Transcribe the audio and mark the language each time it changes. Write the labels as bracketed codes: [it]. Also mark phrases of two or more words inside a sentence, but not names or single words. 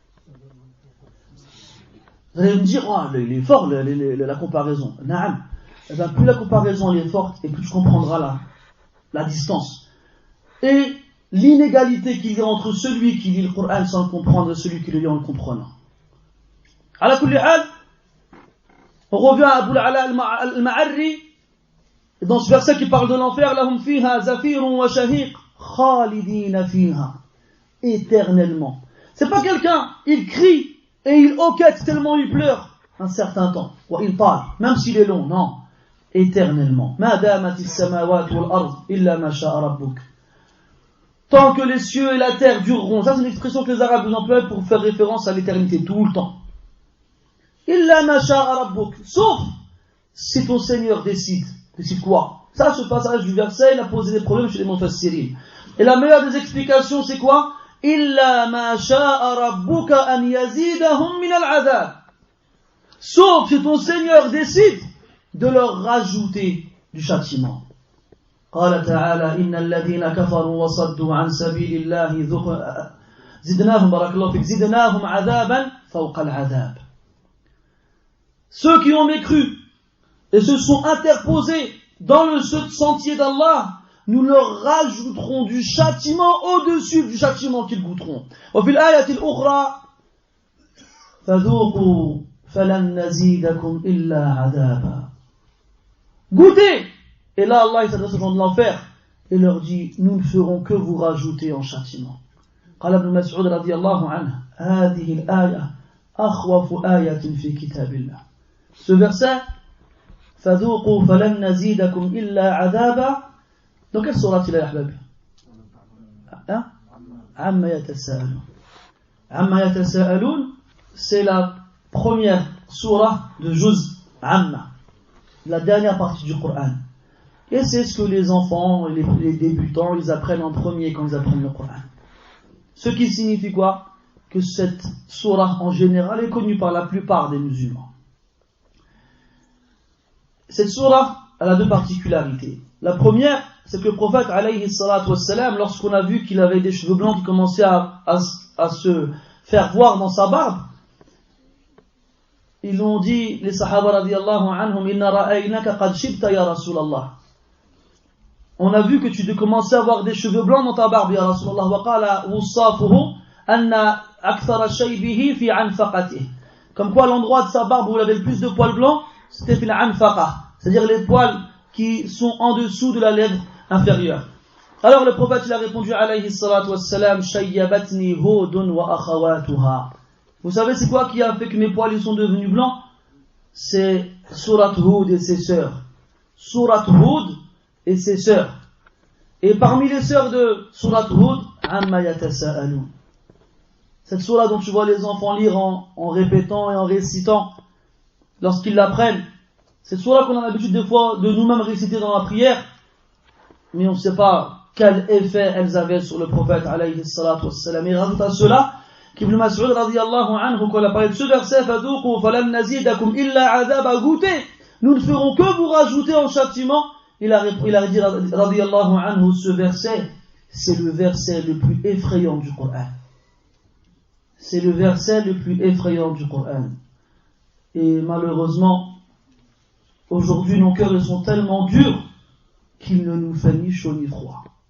[fr] Vous allez me dire, oh, il est fort la comparaison. Naam. Eh bien, plus la comparaison elle est forte et plus tu comprendras la distance. Et l'inégalité qu'il y a entre celui qui lit le Coran sans le comprendre et celui qui le lit en le comprenant. [ar] على كل حال, [fr] on revient à Abu al-Ala al-Ma'arri, dans ce verset qui parle de l'enfer, [ar] لهم فيها زفير وشهيق خالدين فيها, [fr] éternellement. C'est pas quelqu'un, il crie et il hoquette tellement il pleure un certain temps, wa il parle, même s'il est long, non, éternellement. [ar] ما دامت السماوات والأرض إلا ما شاء ربك. [fr] Tant que les cieux et la terre dureront. Ça, c'est une expression que les Arabes emploient pour faire référence à l'éternité, tout le temps. [ar] إلا ما شاء ربك. [fr] Sauf si ton Seigneur décide. Décide quoi? Ça, ce passage du verset, il a posé des problèmes chez les Mufassirin. Et la meilleure des explications, c'est quoi? [ar] إلا ما شاء ربك أن يزيدهم من العذاب. [fr] Sauf si ton Seigneur décide de leur rajouter du châtiment. [ar] قال تعالى إن الذين كفروا وصدوا عن سبيل الله زدناهم بارك الله فيك زدناهم عذابا فوق العذاب. [fr] Ceux qui ont mécru et se sont interposés dans le sentier d'Allah, nous leur rajouterons du châtiment au-dessus du châtiment qu'ils goûteront. [ar] وفي الآية الأخرى فذوقوا فلن نزيدكم إلا عذابا. [fr] Goûtez, Et là, Allah il s'adresse aux gens de l'enfer et leur dit, nous ne ferons que vous rajouter en châtiment. [ar] قال ابن مسعود رضي الله عنه هذه الآية أخوف آية في كتاب الله. [fr] Ce verset, [ar] فذوقوا فلن نزيدكم إلا عذابا. [fr] Dans quelle sourate il est, Ahbab? [ar] عما يتساءلون. عما يتساءلون, [fr] c'est la première sourate de [ar] جزء عم, [fr] la dernière partie du Coran. Et c'est ce que les enfants, les débutants, ils apprennent en premier quand ils apprennent le Coran. Ce qui signifie quoi? Que cette sourate en général est connue par la plupart des musulmans. Cette sourate, elle a deux particularités. La première, c'est que le prophète, [ar] عليه الصلاة والسلام, [fr] lorsqu'on a vu qu'il avait des cheveux blancs qui commençaient à se faire voir dans sa barbe, ils ont dit, les sahaba [ar] رضي الله عنهم, إنا رأيناك قد شبت يا رسول الله. [fr] On a vu que tu commençais à avoir des cheveux blancs dans ta barbe, [ar] يا رسول الله. وقال وصافه أن أكثر شيبه في عنفقته. [fr] Comme quoi, l'endroit de sa barbe où il avait le plus de poils blancs, c'était [ar] في العنفقة, [fr] c'est-à-dire les poils qui sont en dessous de la lèvre inférieure. Alors le prophète il a répondu [ar] عليه الصلاة والسلام, شيبتني هود وأخواتها. [fr] Vous savez c'est quoi qui a fait que mes poils ils sont devenus blancs? C'est Surat Hud et ses sœurs. Surat Hud et ses sœurs. Et parmi les sœurs de Surat Hud, amma yatasa'alun. Cette sourate dont tu vois les enfants lire en répétant et en récitant lorsqu'ils l'apprennent. Cette sourate qu'on a l'habitude des fois de nous-mêmes réciter dans la prière, mais on ne sait pas quel effet elles avaient sur le prophète [ar] عليه الصلاة والسلام. [fr] Et rajoute à cela qu'Ibn Mas'ud [ar] رضي الله عنه, [fr] quand il a parlé de ce verset, [ar] فذوقوا فلم نزيدكم إلا عذابا, [fr] goûtez, nous ne ferons que vous rajouter en châtiment. Il a dit [ar] رضي الله عنه, [fr] ce verset, c'est le verset le plus effrayant du Coran. C'est le verset le plus effrayant du Coran. Et malheureusement, aujourd'hui, nos cœurs ils sont tellement durs qu'il ne nous fait ni chaud ni froid.